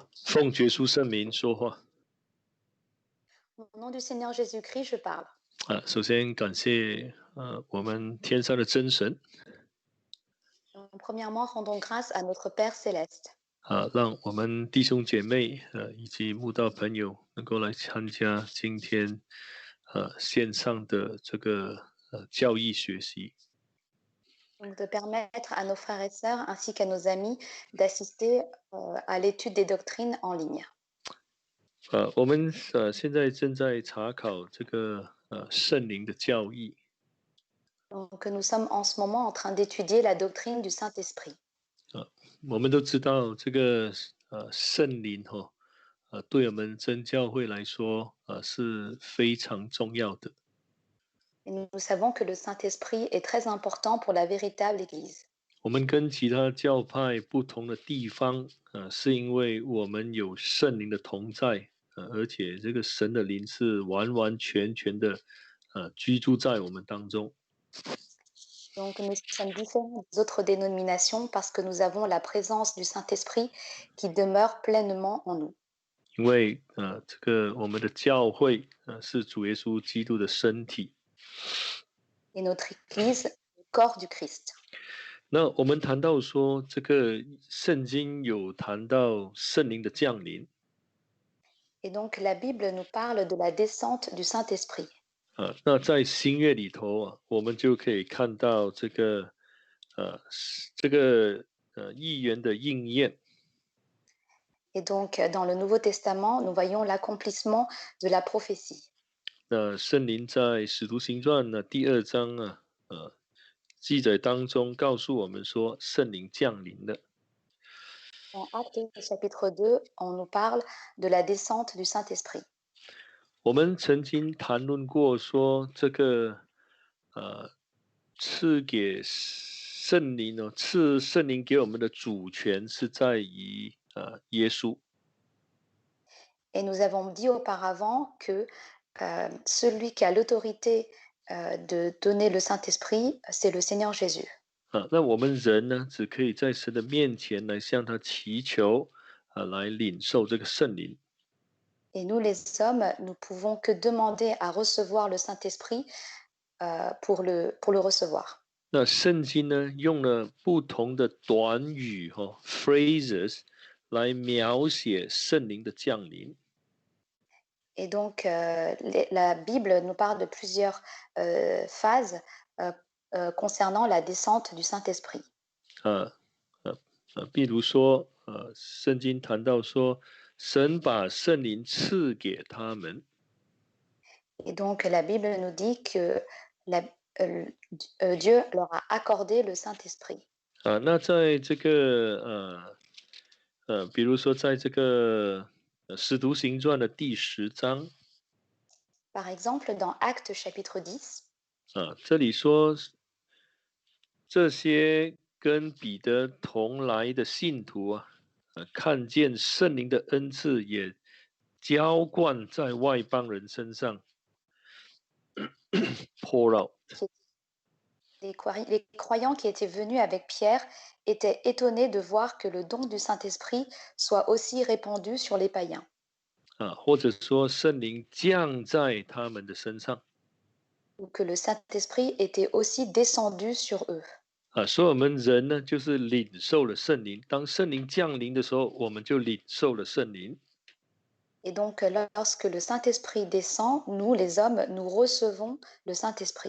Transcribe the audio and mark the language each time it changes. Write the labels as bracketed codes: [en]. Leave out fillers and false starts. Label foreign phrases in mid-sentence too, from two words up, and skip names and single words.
[zh] 奉耶稣圣名说话。 [fr] Au nom du Seigneur Jésus-Christ, je parle. [zh] 首先感谢我们天上的真神 [fr] Premièrement, rendons grâce à notre Père céleste [zh] 让我们弟兄姐妹以及慕道朋友能够来参加今天线上的这个教义学习。 [fr] donc de permettre à nos frères et sœurs ainsi qu'à nos amis d'assister à l'étude des doctrines en ligne. [zh] 我们现在正在查考这个圣灵的教义。 [fr] Donc, nous sommes en ce moment en train d'étudier la doctrine du Saint-Esprit. [zh] 我们都知道这个圣灵对我们真教会来说是非常重要的。 [fr] Et nous savons que le Saint-Esprit est très important pour la véritable Église. [zh] 我们跟其他教派不同的地方是因为我们有圣灵的同在而且这个神的灵是完完全全的居住在我们当中。 [fr] Donc, nous sommes différents des autres dénominations parce que nous avons la présence du Saint-Esprit qui demeure pleinement en nous. [zh] 因为这个我们的教会是主耶稣基督的身体。 [fr] Et notre Église, le corps du Christ. [zh] 那我们谈到说，这个圣经有谈到圣灵的降临。 [fr] Et donc, la Bible nous parle de la descente du Saint-Esprit. [zh] 那在新约里头我们就可以看到这个预言的应验。 [fr] Et donc, dans le Nouveau Testament, nous voyons l'accomplissement de la prophétie. [zh] 那圣灵在使徒行传第2章记载当中告诉我们说，圣灵降临了。 [fr] Dans Actes chapitre 2, on nous parle de la descente du Saint-Esprit. [zh] 我们曾经谈论过说，这个赐给圣灵赐圣灵给我们的主权是在于耶稣。 [fr] Et nous avons dit auparavant que celui qui a l'autorité de donner le Saint-Esprit, c'est le Seigneur Jésus. [zh] 那我们人呢，只可以在神的面前来向他祈求来领受这个圣灵。 [fr] Et nous, les hommes, nous pouvons que demander à recevoir le Saint-Esprit pour le recevoir. [zh] 那圣经呢，用了不同的短语phrases 来描写圣灵的降临。 [fr] Et donc, la Bible nous parle de plusieurs phases concernant la descente du Saint-Esprit. [zh] 比如说圣经谈到说，神把圣灵赐给他们。 [fr] Et donc, la Bible nous dit que Dieu leur a accordé le Saint-Esprit. [zh] 那在这个比如说在这个使徒行传的第10章 [fr] Par exemple, dans Actes chapitre 10, [zh] 这里说这些跟彼得同来的信徒看见圣灵的恩赐也浇灌在外邦人身上 [en] pour out。 [fr] les croyants qui étaient venus avec Pierre étaient étonnés de voir que le don du Saint-Esprit soit aussi répandu sur les païens. [zh] 或者说圣灵降在他们的身上。 [fr] Ou que le Saint-Esprit était aussi descendu sur eux. [zh] 所以我们人呢，就是领受了圣灵。当圣灵降临的时候，我们就领受了圣灵。 [fr] Et donc, lorsque le Saint-Esprit descend, nous, les hommes, nous recevons le Saint-Esprit.